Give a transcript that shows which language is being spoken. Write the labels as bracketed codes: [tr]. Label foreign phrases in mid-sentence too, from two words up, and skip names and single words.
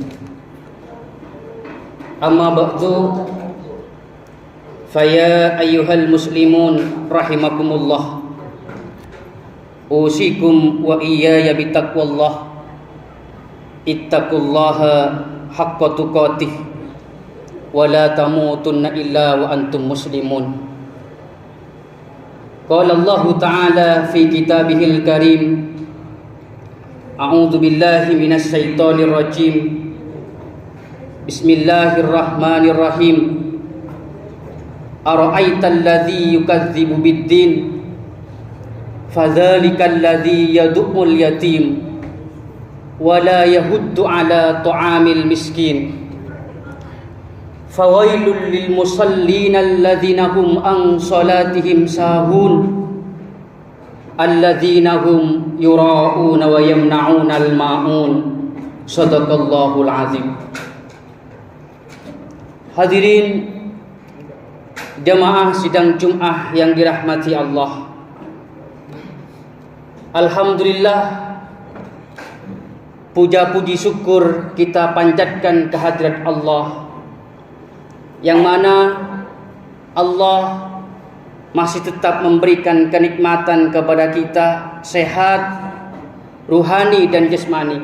[ar] أما بعد فيا أيها المسلمون رحمكم الله أوصيكم وإياي بتقوى الله اتقوا الله حق تقاته ولا تموتن إلا وأنتم مسلمون. قال الله تعالى في كتابه الكريم أعوذ بالله من الشيطان الرجيم. Bismillahirrahmanirrahim. أرأيت الذي يكذب بالدين فذلك الذي يدع اليتيم ولا يحض على طعام المسكين. فويل للمصلين الذين هم عن صلاتهم ساهون الذين هم يراءون ويمنعون الماعون. صدق الله العظيم. [id] Hadirin jamaah sidang Jum'ah yang dirahmati Allah, alhamdulillah, puja puji syukur kita panjatkan kehadirat Allah, yang mana Allah masih tetap memberikan kenikmatan kepada kita, sehat ruhani dan jasmani.